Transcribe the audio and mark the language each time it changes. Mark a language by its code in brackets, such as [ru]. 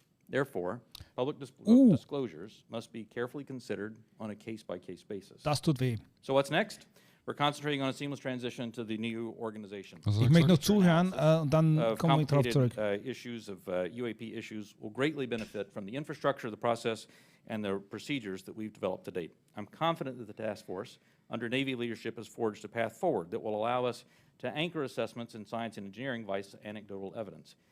[en] Therefore, public disclosures must be carefully considered on a case-by-case basis. [de] Das tut weh. [en] So what's next? We're concentrating on a seamless transition to the new organization. [de] Ich möchte noch zuhören und dann kommen wir darauf zurück. [en] Issues of UAP issues will greatly benefit from the infrastructure, the process, and the procedures that we've developed to date. I'm confident that the task force, under Navy leadership, has forged a path forward that will allow us to anchor assessments in science and engineering via anecdotal evidence.